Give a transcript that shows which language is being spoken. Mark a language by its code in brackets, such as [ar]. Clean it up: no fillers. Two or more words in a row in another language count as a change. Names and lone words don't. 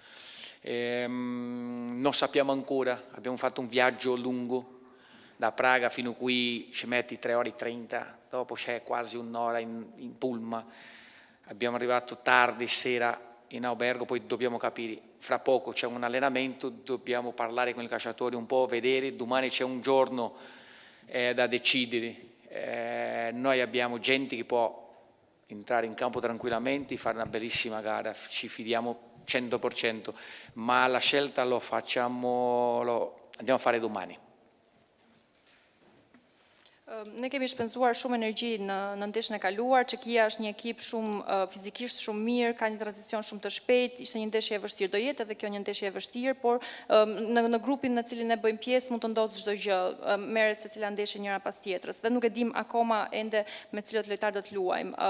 [it] Non sappiamo ancora, abbiamo fatto un viaggio lungo, da Praga fino qui ci metti 3 ore e 30, dopo c'è quasi un'ora in pullman, abbiamo arrivato tardi sera in albergo, poi dobbiamo capire, fra poco c'è un allenamento, dobbiamo parlare con i calciatori un po', vedere, domani c'è un giorno da decidere. Noi abbiamo gente che può entrare in campo tranquillamente, fare una bellissima gara, ci fidiamo 100%, ma la scelta lo andiamo a fare domani. [sq] Ne kemi shpenzuar shumë energji në ndeshjen e kaluar. Çekia është një ekip shumë fizikisht shumë mirë, ka një tranzicion shumë të shpejtë, ishte një ndeshje e vështirë, do jetë edhe kjo një ndeshje e vështirë, por në grupin në cilin ne bëjmë pjesë mund të ndodhë çdo gjë, merret secila ndeshje njëra pas tjetrës dhe nuk e dim akoma ende me cilët lojtar do të luajmë.